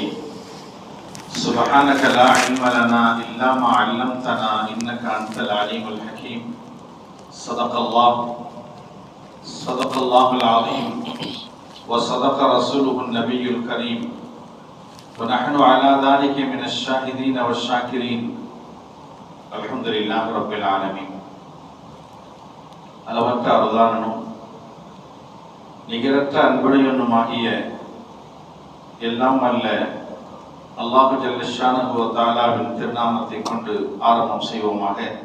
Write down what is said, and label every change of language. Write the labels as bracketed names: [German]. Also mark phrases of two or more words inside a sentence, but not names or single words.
[Arabic] سبحانك لا علم لنا إلا ما علمتنا إنك أنت العليم الحكيم. صدق الله العظيم وصدق رسوله النبي الكريم ونحن على ذلك من الشاهدين والشاكرين. الحمد لله رب العالمين. [Tamil] அளவற்ற அருளாளனும் நிகரற்ற அன்புடையவனுமாகிய எல்லாம் அல்ல [Arabic] الله جل شأنه [Tamil] வ தஆலாவின் திருநாமத்தை கொண்டு ஆரம்பம் செய்வோமாக.